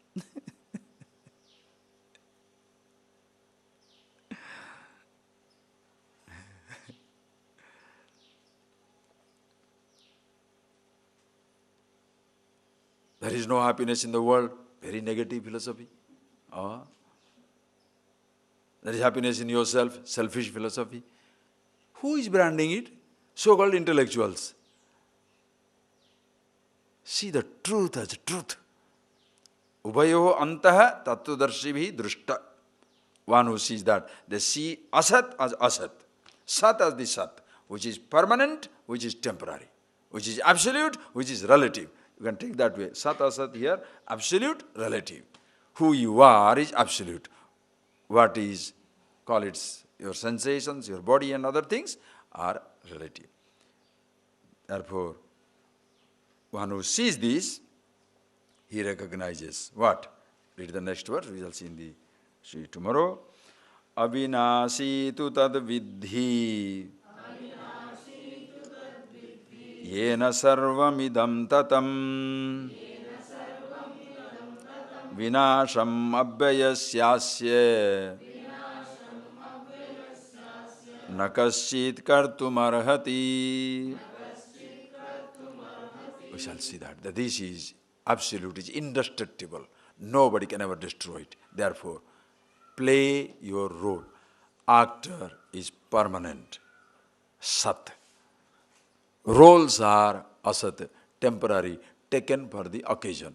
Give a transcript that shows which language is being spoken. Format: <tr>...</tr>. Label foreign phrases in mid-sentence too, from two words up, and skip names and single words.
<en>There is no happiness in the world. Very negative philosophy. There is happiness in yourself. Selfish philosophy. Who is branding it? So-called intellectuals. See the truth as truth.</en> <sa>Ubayoho antaha tattvadarshibhi drushta.</sa> <en>One who sees that. They see asat as asat. Sat as the sat. Which is permanent, which is temporary. Which is absolute, which is relative. You can take that way. Sat asat here, absolute, relative. Who you are is absolute. What is, call it your sensations, your body and other things are relative. Therefore, one who sees this, he recognizes what? Read the next verse, we shall see tomorrow.</en> <sa>Avinasi tu tad vidhi yena sarvamidam tatam vinasham abhayasyasya nakaschit kartum arhati.</sa> <en>We shall see that this is absolute, is indestructible. Nobody can ever destroy it. Therefore, play your role. Actor is permanent. Sat. Roles are asat, temporary, taken for the occasion.</en>